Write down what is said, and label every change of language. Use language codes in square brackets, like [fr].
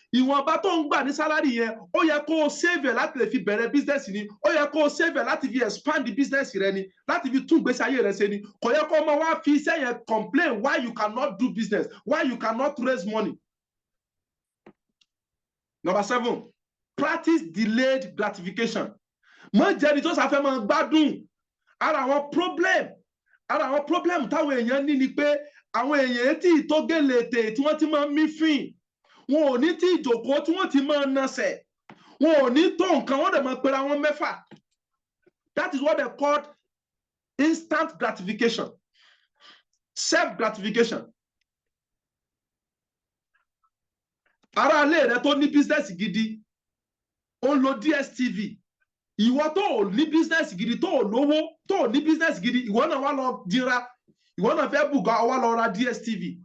[yo] Ìwọ̀nba tó ń gbà ní salary yẹn, ó yẹ kó o save láti lè fi bẹ̀rẹ̀ business ni, ó yẹ kó o save láti fi [en] expand the business [yo] rẹ ni, láti fi tún ìgbésí ayé rẹ ṣe ni. Kò yẹ kó o máa wá fi iṣẹ́ yẹn [en] complain why you cannot do business, why you cannot raise money. Number 7, practice delayed gratification. [yo] má jẹ́ ẹni tó sáfẹ́ máa gbádùn. Ara àwọn problem táwọn èèyàn ní ni pé àwọn èèyàn tí tó gèlètè tí wọ́n ti máa ń mífìn, wọn ò ní tí ìjòkó tí wọ́n ti máa ń nasẹ̀, wọn ò ní tó nǹkan, wọ́n dẹ̀ máa pera wọn mẹ́fà. [en] That is what they called instant gratification, self-gratification. [yo] Ara ilé rẹ tó ní business gidi, ó ń lo DSTV. Ìwọ tó ò ní business gidi, tó ò lówó, tó ò ní business gidi, ìwọ náà wá lọ dira, ìwọ náà fẹ́ bùgá, wá lọ ra DSTV.